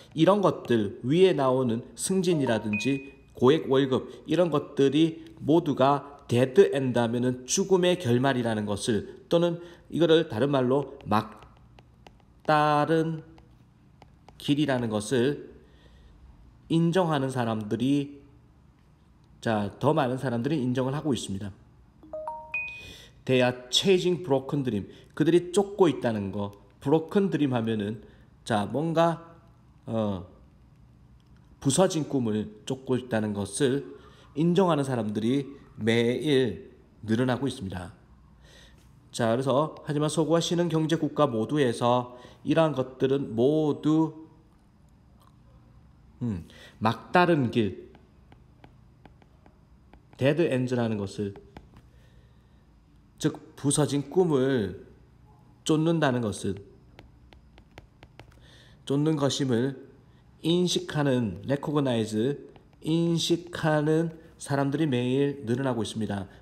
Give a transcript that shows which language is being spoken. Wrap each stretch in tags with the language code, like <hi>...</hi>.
<ko>이런 것들 위에 나오는 승진이라든지 고액 월급 이런 것들이 모두가</ko> <en>dead end</en> <ko>하면은 죽음의 결말이라는 것을 또는 이거를 다른 말로 막다른 길이라는 것을 인정하는 사람들이 자, 더 많은 사람들이 인정을 하고 있습니다.</ko> <en>They are chasing broken dream.</en> <ko>그들이 쫓고 있다는 거.</ko> <en>broken dream</en> <ko>하면은 자, 뭔가 부서진 꿈을 쫓고 있다는 것을 인정하는 사람들이 매일 늘어나고 있습니다. 자, 그래서 하지만 서구와 신흥 경제 국가 모두에서 이러한 것들은 모두 막다른 길, 데드 엔드라는 것을 즉 부서진 꿈을 쫓는다는 것은 쫓는 것임을 인식하는 recognize 인식하는 사람들이 매일 늘어나고 있습니다.</ko>